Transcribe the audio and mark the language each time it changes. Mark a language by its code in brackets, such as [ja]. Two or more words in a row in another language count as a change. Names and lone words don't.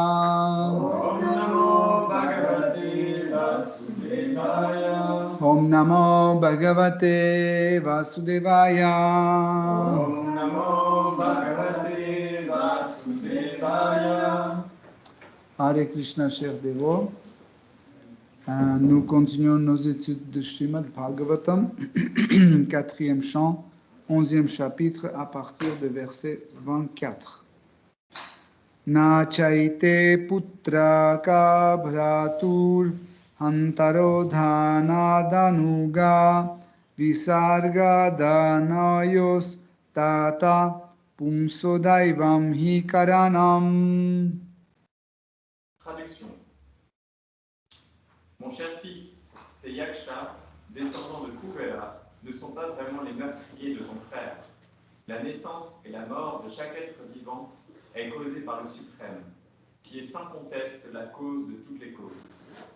[sa] Om Namo Bhagavate Vasudevaya. Om Namo Bhagavate Vasudevaya. Om Namo Bhagavate Vasudevaya. [fr] Hare Krishna, chers dévots. Nous continuons nos études de Srimad Bhagavatam, 4e chant, 11e chapitre, à partir du verset 24. [sa] Na chaite putra ka bhratur hantaro dhana danuga visarga danayos tata pumso daivam hi karanam. [fr] Traduction. Mon cher fils, ces Yaksha, descendants de Kuvera, ne sont pas vraiment les meurtriers de ton frère. La naissance et la mort de chaque être vivant est causée par le Suprême, qui est sans conteste la cause de toutes les causes.